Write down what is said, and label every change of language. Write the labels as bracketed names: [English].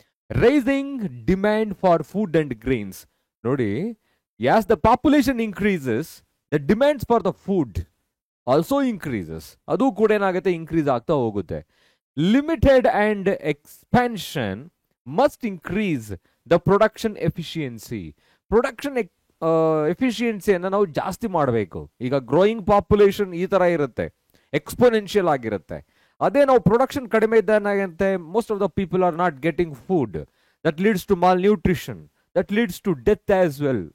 [English] Raising demand for food and grains. ನೋಡಿ, as the population increases, the demands for the food also increases. [Kannada] ಅದು ಕೂಡ ಏನಾಗುತ್ತೆ, increase ಆಗ್ತಾ ಹೋಗುತ್ತೆ. [English] Limited and expansion must increase the production efficiency. [Kannada] Production ಎಫಿಷಿಯನ್ಸಿಯನ್ನು ನಾವು ಜಾಸ್ತಿ ಮಾಡಬೇಕು. ಈಗ ಗ್ರೋಯಿಂಗ್ ಪಾಪ್ಯುಲೇಷನ್ ಈ ಥರ ಇರುತ್ತೆ, ಎಕ್ಸ್ಪೋನೆನ್ಷಿಯಲ್ ಆಗಿರುತ್ತೆ. ಅದೇ ನಾವು ಪ್ರೊಡಕ್ಷನ್ ಕಡಿಮೆ ಇದ್ದಾಗಂತೆ [English] Most of the people are not getting food. That leads to malnutrition, that leads to death as well.